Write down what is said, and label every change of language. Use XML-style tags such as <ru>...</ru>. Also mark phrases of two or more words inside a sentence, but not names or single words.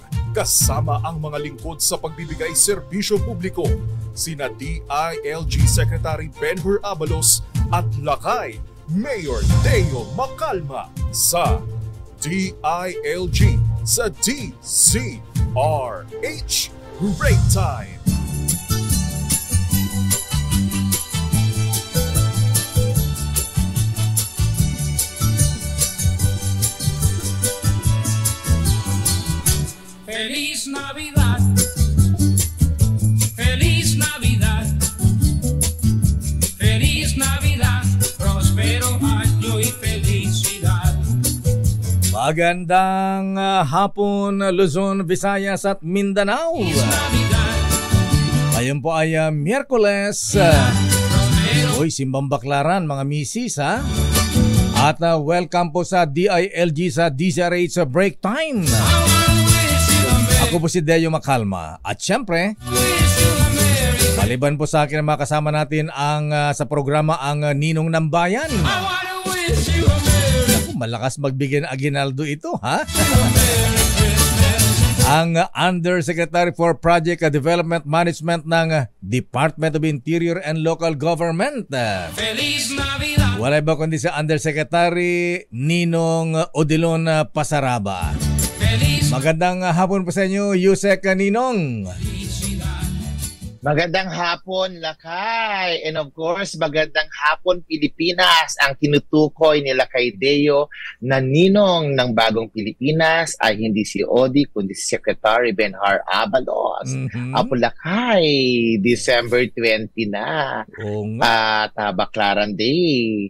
<tl>Kasama ang mga lingkod sa pagbibigay serbisyo publiko, sina DILG Secretary Benhur Abalos at Lakay Mayor Deo Macalma sa DILG sa DZRH Break Time.</tl> <es>Feliz Navidad, Feliz Navidad, Feliz Navidad, prospero año y felicidad.</es> <tl>Magandang hapon Luzon, Visayas at Mindanao. Ngayon po ay Miyerkules. Uy, simbang baklaran mga misis ha. At welcome po sa DILG sa DZRH Break Time. Ako po si Deo Macalma. At syempre, maliban po sa akin na makasama natin ang sa programa ang Ninong ng Bayan. Ako, malakas magbigay ng aginaldo ito, ha? Ang Undersecretary for Project Development Management ng Department of Interior and Local Government. Wala ba kundi sa Undersecretary Ninong Odilon Pasaraba. Magandang hapon po sa inyo, Yusek Ninong. Magandang hapon, Lakay.</tl> <en>And of course,</en> <tl>magandang hapon, Pilipinas. Ang tinutukoy ni Lakay Deo na ninong ng bagong Pilipinas ay hindi si Odi, kundi si Secretary Benhur Abalos. Apo Lakay, December 20 na. At Baklaran Day.</tl>